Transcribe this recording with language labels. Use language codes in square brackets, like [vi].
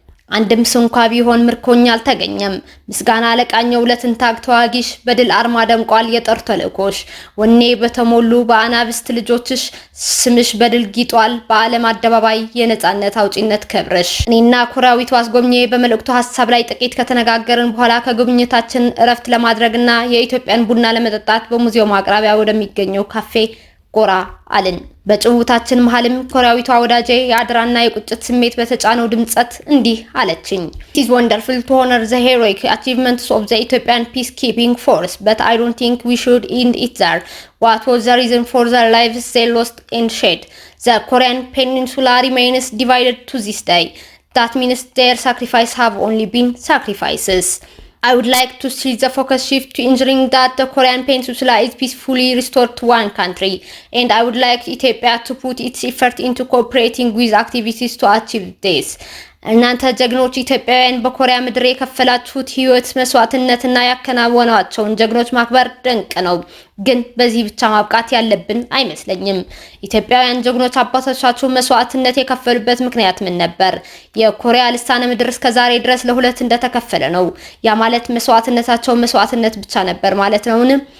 [am] አንድም ስንኳ ቢሆን ምርኮኛ አልተገኘም። ምስጋና ለቃኘው ለትንታግ ተዋጊሽ፣ በድል አርማ ደምቋል የጦር ተልእኮሽ። ወኔ በተሞሉ በአናብስት ልጆችሽ ስምሽ በድል ጊጧል በዓለም አደባባይ የነጻነት አውጪነት ክብርሽ። እኔና ኮሪያዊቱ አስጎብኚ በመልእክቱ ሀሳብ ላይ ጥቂት ከተነጋገርን በኋላ ከጉብኝታችን እረፍት ለማድረግና የኢትዮጵያን ቡና ለመጠጣት በሙዚየሙ አቅራቢያ ወደሚገኘው ካፌ ጎራ አልን። በጭውታችን መሃልም ኮሪያዊቷ ወዳጄ የአድራና የቁጭት ስሜት በተጫነው ድምጸት እንዲህ አለችኝ። [en] It is wonderful to honor the heroic achievements of the Ethiopian peacekeeping force, but I don't think we should end it there. What was the reason for the lives they lost and shed? The Korean peninsula remains divided to this day. That means their sacrifices have only been sacrifices. I would like to see the focus shift to ensuring that the Korean peninsula is peacefully restored to one country, and I would like Ethiopia to put its effort into cooperating with activities to achieve this. [am] እናንተ ጀግኖች ኢትዮጵያውያን በኮሪያ ምድር የከፈላችሁት ህይወት መስዋዕትነትና ያከናወናቸውን ጀግኖች ማክበር ድንቅ ነው። ግን በዚህ ብቻ ማብቃት ያለብን አይመስለኝም። ኢትዮጵያውያን ጀግኖች አባቶቻቸው መስዋዕትነት የከፈሉበት ምክንያት ምን ነበር? የኮሪያ ልሳነ ምድር እስከ ዛሬ ድረስ ለሁለት እንደተከፈለ ነው። ያ ማለት መስዋዕትነታቸው መስዋዕትነት ብቻ ነበር ማለት ነውን?